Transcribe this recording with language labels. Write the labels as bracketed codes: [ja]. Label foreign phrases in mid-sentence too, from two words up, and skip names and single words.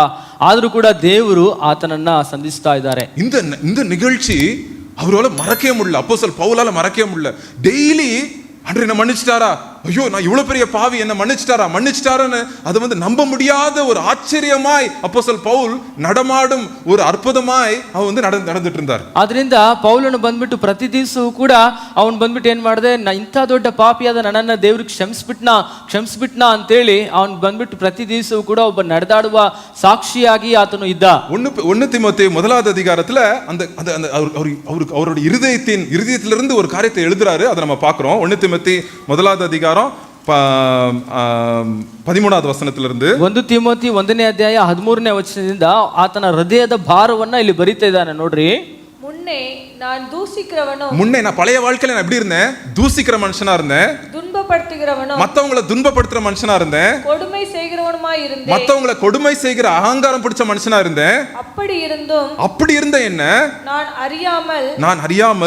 [kn] ಆದ್ರೂ ಕೂಡ ದೇವರು ಆತನನ್ನ ಸಂಧಿಸ್ತಾ ಇದ್ದಾರೆ. [ta] இந்த நிகழ்ச்சி அவரால மறக்கவே முடியல. அப்போஸ்தலன் பவுலால மறக்கவே முடியல. டெய்லி ஆண்டவர் என்ன மன்னிச்சிட்டாரா, ஐயோ நான் இவ்வளவு பெரிய பாவி, என்ன மன்னிச்சிட்டாரான்னு அது வந்து நம்ப முடியாத ஒரு ஆச்சரியமாய் அப்போஸ்தலன் பவுல் நடமாடும் ஒரு அற்புதமாய் அவன் வந்து நடந்துட்டு இருந்தார். [kn] ಆದ್ರಿಂದ ಪೌಲನು ಬಂದ್ಬಿಟ್ಟು ಪ್ರತಿ ದಿವಸವೂ ಕೂಡ ಅವನು ಬಂದ್ಬಿಟ್ಟು ಏನ್ ಮಾಡಿದೆ, ಇಂಥ ದೊಡ್ಡ ಪಾಪಿಯಾದ ನನ್ನನ್ನ ದೇವ್ರಿಗೆ ಕ್ಷಮಿಸ್ಬಿಟ್ನಾ ಅಂತೇಳಿ ಅವನು ಬಂದ್ಬಿಟ್ಟು ಪ್ರತಿ ದಿವಸವೂ ಕೂಡ ಒಬ್ಬ ನಡೆದಾಡುವ ಸಾಕ್ಷಿಯಾಗಿ ಆತನು ಇದ್ದ. [ta] 1 தீமோத்தேயு 1வது அதிகாரத்துல அந்த அவருடைய இருதயத்திலிருந்து ஒரு காரியத்தை எழுதுறாரு. அதை நம்ம பார்க்கிறோம். 1 தீமோத்தேயு 1வது அதிகாரம் 13வது ವಚನದಲ್ಲಿருந்து [kn] 1 ತಿಮೋತಿ 1ನೇ ಅಧ್ಯಾಯ 13ನೇ ವಚನದಿಂದ ಆತನ ಹೃದಯದ ಭಾರವನ್ನ ಇಲ್ಲಿ ಬರಿತಾ ಇದ್ದಾನೆ ನೋಡ್ರಿ. [ta] முன்னே நான் பழைய வாழ்க்கையில நான் எப்படி இருந்தேன்? தூசிக்கிற மனுஷனா இருந்தேன். துன்பப்படுத்துகிறவனும் மத்தவங்களை துன்பப்படுத்துற மனுஷனா இருந்தேன். கொடுமை செய்கிறவனுமாய் இருந்தேன். மத்தவங்களை கொடுமை செய்கிற அகங்காரம் பிடிச்ச மனுஷனா இருந்தேன். அப்படி இருந்த என்ன நான் அறியாமல்